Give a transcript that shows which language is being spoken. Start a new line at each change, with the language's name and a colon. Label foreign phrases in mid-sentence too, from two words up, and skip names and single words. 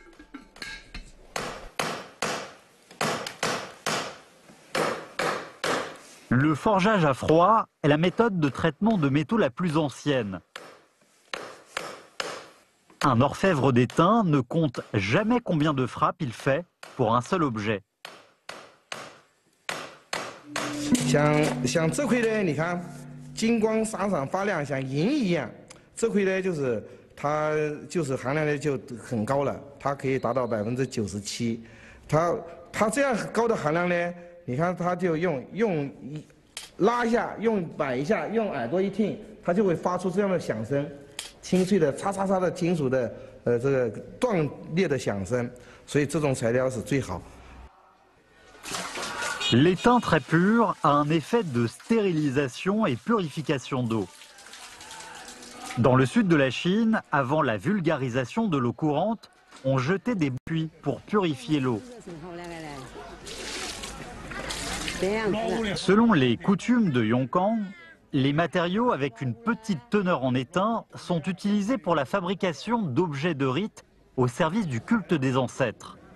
French: Le forgeage à froid est la méthode de traitement de métaux la plus ancienne. Un orfèvre d'étain ne compte jamais combien de frappes il fait pour un seul objet.
Chinese: 像这块呢，你看，金光闪闪发亮，像银一样。这块呢，就是它就是含量呢就很高了，它可以达到97%。它这样高的含量呢，你看它就用拉一下，摆一下，用耳朵一听，它就会发出这样的响声，清脆的嚓嚓嚓的金属的这个断裂的响声，所以这种材料是最好。
French: L'étain très pur a un effet de stérilisation et purification d'eau. Dans le sud de la Chine, avant la vulgarisation de l'eau courante, on jetait des puits pour purifier l'eau. Selon les coutumes de Yongkang, les matériaux avec une petite teneur en étain sont utilisés pour la fabrication d'objets de rite au service du culte des ancêtres.